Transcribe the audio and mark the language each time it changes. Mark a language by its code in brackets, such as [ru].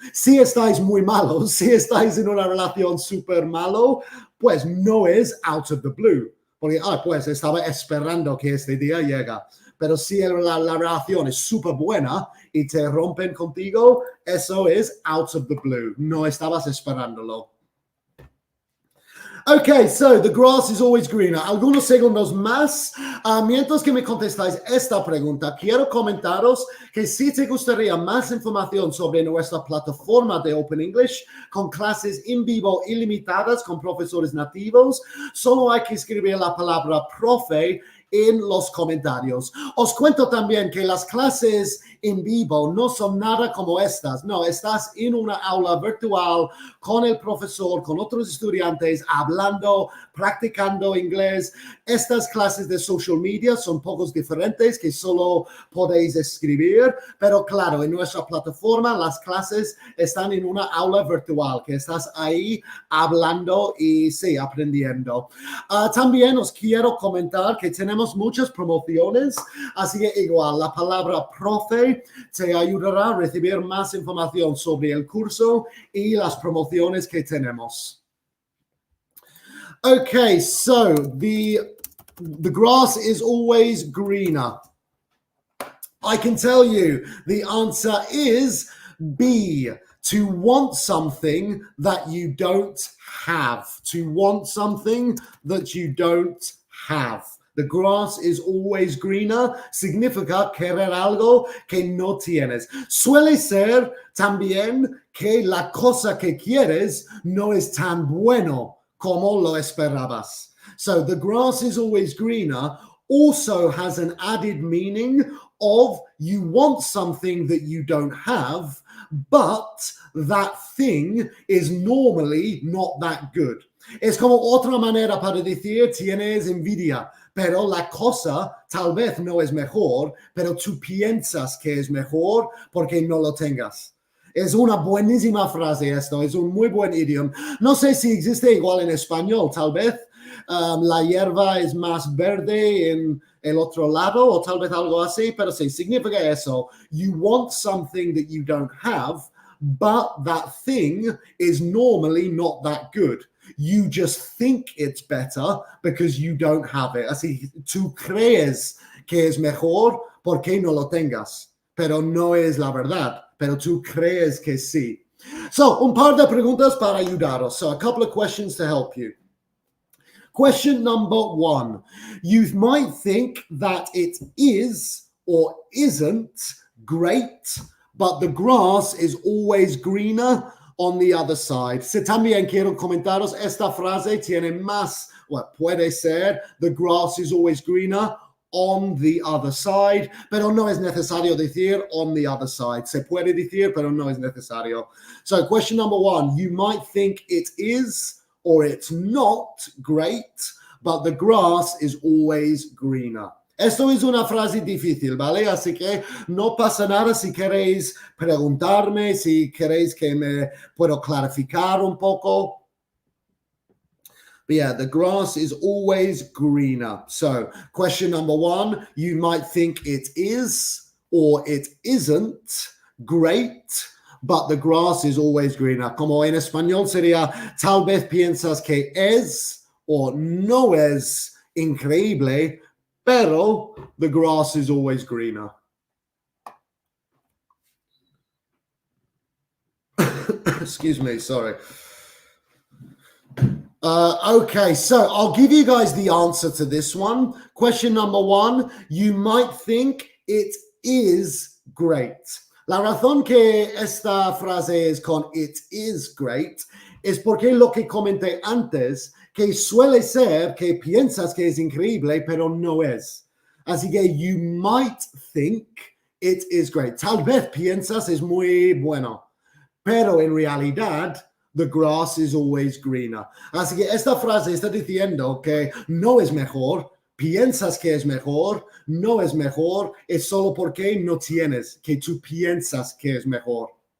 [es] Si estáis muy malos, si estáis en una relación súper malo, pues no es [en] out of the blue, [es] porque pues estaba esperando que este día llega. Pero si la relación es súper buena y te rompen contigo, eso es [en] out of the blue, [es] no estabas esperándolo. [en] Okay, so the grass is always greener. [es] Algunos segundos más. Mientras que me contestáis esta pregunta, quiero comentaros que si te gustaría más información sobre nuestra plataforma de Open English con clases en vivo ilimitadas con profesores nativos, solo hay que escribir la palabra profe en los comentarios. Os cuento también que las clases en vivo no son nada como estas. No, estás en una aula virtual con el profesor, con otros estudiantes, hablando, practicando inglés. Estas clases de social media son pocos diferentes que solo podéis escribir, pero claro, en nuestra plataforma las clases están en una aula virtual, que estás ahí hablando y sí, aprendiendo. También os quiero comentar que tenemos muchas promociones, así que igual la palabra profe te ayudará a recibir más información sobre el curso y las promociones que tenemos. [en] Okay, so the grass is always greener. I can tell you the answer is B, to want something that you don't have. To want something that you don't have. The grass is always greener [es] significa querer algo que no tienes. Suele ser también que la cosa que quieres no es tan bueno como lo esperabas. [en] So the grass is always greener also has an added meaning of you want something that you don't have, but that thing is normally not that good. [es] Es como otra manera para decir tienes envidia, pero la cosa tal vez no es mejor, pero tú piensas que es mejor porque no lo tengas. Es una buenísima frase esto, es un muy buen idioma. No sé si existe igual en español, tal vez. La hierba es más verde en el otro lado o tal vez algo así, pero sí, significa eso. [en] You want something that you don't have, but that thing is normally not that good. You just think it's better because you don't have it. [es] Así, tú crees que es mejor porque no lo tengas, pero no es la verdad, pero tú crees que sí. So, un par de preguntas para ayudaros. [en] So, a couple of questions to help you. Question number one. You might think that it is or isn't great, but the grass is always greener on the other side. [es] Si también quiero comentaros, esta frase tiene más, puede ser, [en] the grass is always greener on the other side, [es] pero no es necesario decir [en] on the other side. [es] Se puede decir, pero no es necesario. [en] So question number one, you might think it is or it's not great, but the grass is always greener. [es] Esto es una frase difícil, ¿vale? Así que no pasa nada si queréis preguntarme, si queréis que me puedo clarificar un poco. [en] But yeah, the grass is always greener. So question number one, you might think it is or it isn't great, but the grass is always greener. [es] Como en español sería, tal vez piensas que es o no es increíble, pero [en] the grass is always greener. Excuse me, sorry. Okay, so I'll give you guys the answer to this one. Question number one, you might think it is great. [es] La razón que esta frase es con [en] it is great [es] es porque lo que comenté antes, que suele ser que piensas que es increíble, pero no es. Así que [en] you might think it is great. [es] Tal vez piensas es muy bueno, pero en realidad [en] the grass is always greener. [es] Así que esta frase está diciendo que no es mejor, piensas que es mejor, no es mejor, es solo porque no tienes, que tú piensas que es mejor.